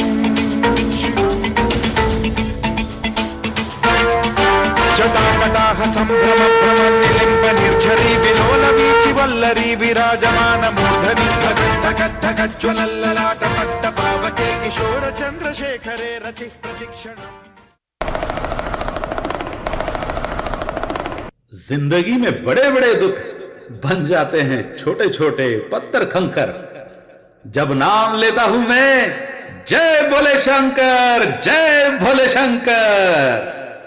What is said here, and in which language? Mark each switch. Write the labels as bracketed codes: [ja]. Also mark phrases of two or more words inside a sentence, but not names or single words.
[sa] ಜಟಾಕಟಾಹ ಸಂಭ್ರಮ ಭ್ರಮನ್ನಿಲಿಂಬ ನಿರ್ಝರಿ ವಿಲೋಲ ವೀಚಿ ವಲ್ಲರಿ ವಿರಾಜಮಾನ ಮೂರ್ಧನಿ ಘಟ್ಟ ಘಟ್ಟ ಗಜ್ವಲಲ್ಲಲಾಟ ಪಟ್ಟ ಪಾವಕೆ ಕಿಶೋರ ಚಂದ್ರಶೇಖರೇ ರತಿ ಪ್ರತಿಕ್ಷಣ. [hi] जिंदगी में बड़े बड़े दुख बन जाते हैं छोटे छोटे पत्थर कंकर. जब नाम लेता हूं मैं, जय भोले शंकर, जय भोले शंकर.